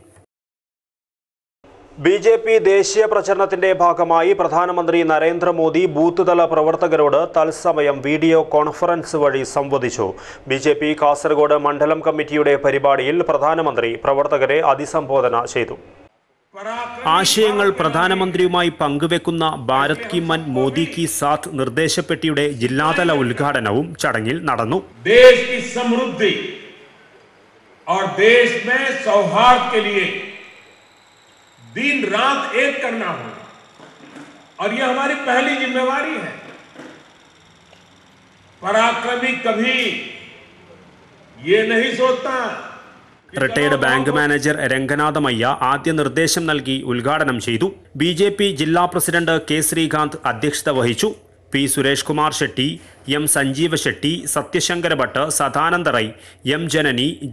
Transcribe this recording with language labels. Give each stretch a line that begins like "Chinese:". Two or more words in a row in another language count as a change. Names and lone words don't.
Malayalam: BJP ദേശീയ പ്രചരണത്തിന്റെ ഭാഗമായി പ്രധാനമന്ത്രി നരേന്ദ്രമോദി ബൂത്ത് തല പ്രവർത്തകരോട് തത്സമയം
English: video conference
Malayalam: വഴി സംവദിച്ചു. BJP കാസർഗോഡ് മണ്ഡലം കമ്മിറ്റിയുടെ പരിപാടിയിൽ പ്രധാനമന്ത്രി പ്രവർത്തകരെ അഭിസംബോധന ചെയ്തു. ആശയങ്ങൾ പ്രധാനമന്ത്രിയുമായി പങ്കുവെക്കുന്ന ഭാരത് കി മൻ മോദി കി സാത്ത് നിർദ്ദേശപ്പെട്ടിയുടെ ജില്ലാതല ഉദ്ഘാടനവും ചടങ്ങിൽ നടന്നു.
Hindi: ദേശ് की समृद्धि और देश में सौहार्द के लिए दिन रात एक करना होगा और यह हमारी पहली जिम्मेवारी है. पराक्रमी कभी ये नहीं सोचता.
English: retired bank manager
Malayalam: രംഗനാഥമയ്യ ആദ്യ നിർദ്ദേശം നൽകി ഉദ്ഘാടനം ചെയ്തു. BJP ജില്ലാ പ്രസിഡന്റ് K. ശ്രീകാന്ത് അധ്യക്ഷത വഹിച്ചു. P. സുരേഷ് കുമാർ ഷെട്ടി, M. സഞ്ജീവ ഷെട്ടി, സത്യശങ്കര ഭട്ട്, സദാനന്ദ റൈ, M. ജനനി, G.